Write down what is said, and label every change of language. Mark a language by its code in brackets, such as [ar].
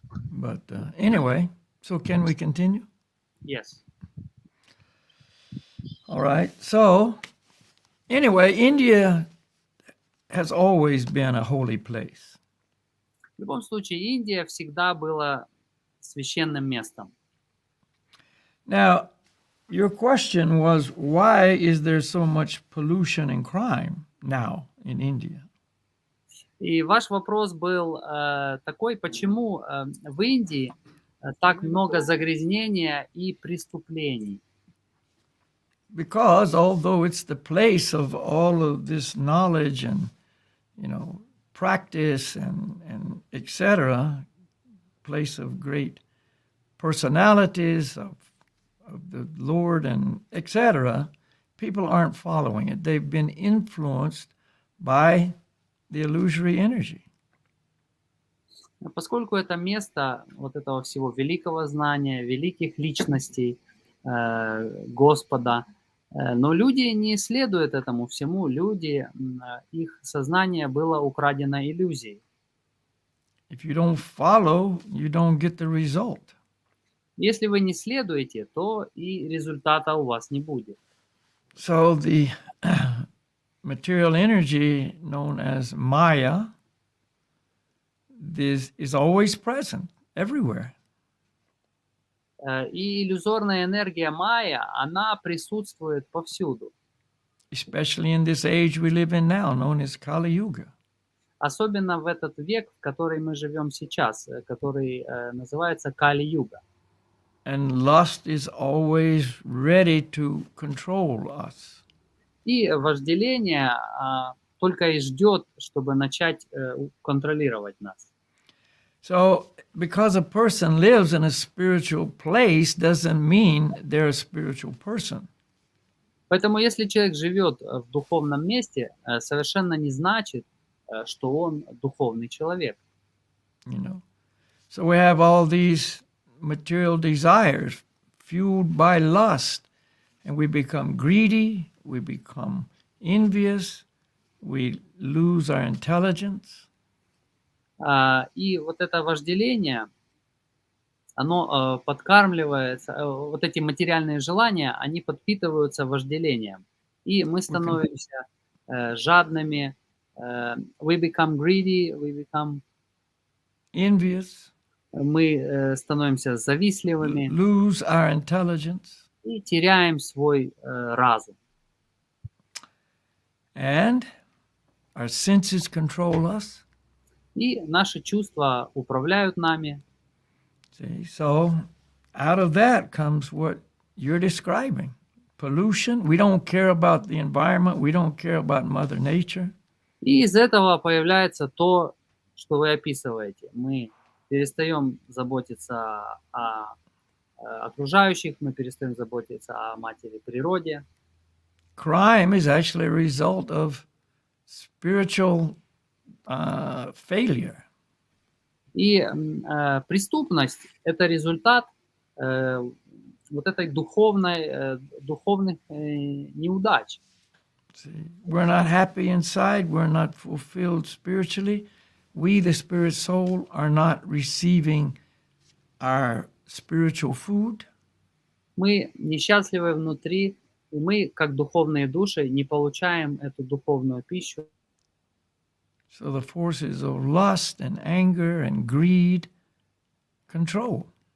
[en] But anyway, so can we continue? Yes. All right. So anyway, India has always been a holy place. [ru] В любом случае, Индия всегда была священным местом. [en] Now, your question was, why is there so much pollution and crime now in India? [ru] И ваш вопрос был такой, почему в Индии так много загрязнения и преступлений? [en] Because although it's the place of all of this knowledge and, practice and etc., place of great personalities of the Lord and etc., people aren't following it. They've been influenced by the illusory energy. [ru] Поскольку это место вот этого всего великого знания, великих личностей, Господа, но люди не следуют этому всему, их сознание было украдено иллюзией. [en] If you don't follow, you don't get the result. [ru] Если вы не следуете, то и результата у вас не будет. [en] So the material energy known as Maya is always present everywhere. [ru] И иллюзорная энергия майя, она присутствует повсюду. [en] Especially in this age we live in now, known as Kali Yuga. [ru] Особенно в этот век, в который мы живем сейчас, который называется Кали-юга. [en] And lust is always ready to control us. [ru] И вожделение только и ждет, чтобы начать контролировать нас. [en] So, because a person lives in a spiritual place doesn't mean they're a spiritual person. [ru] Поэтому если человек живет в духовном месте, совершенно не значит, что он духовный человек. [en] So we have all these material desires fueled by lust, and we become greedy, we become envious, we lose our intelligence. [ru] И вот это вожделение, оно подкармливается, вот эти материальные желания, они подпитываются вожделением. И мы становимся жадными, [en] we become greedy, we become envious, [ru] мы становимся завистливыми, [en] lose our intelligence, [ru] и теряем свой разум. [en] And our senses control us. [ru] И наши чувства управляют нами. [en] See, so out of that comes what you're describing. Pollution. We don't care about the environment. We don't care about Mother Nature. [ru] И из этого появляется то, что вы описываете. Мы перестаем заботиться о окружающих, мы перестаем заботиться о матери природе. [en] Crime is actually a result of spiritual failure. [ru] И преступность – это результат вот этой духовных неудач. [en] See, we're not happy inside. We're not fulfilled spiritually. We, the spirit soul, are not receiving our spiritual food. [ru] Мы несчастливы внутри, и мы, как духовные души, не получаем эту духовную пищу. [en] So the forces of lust and anger and greed control.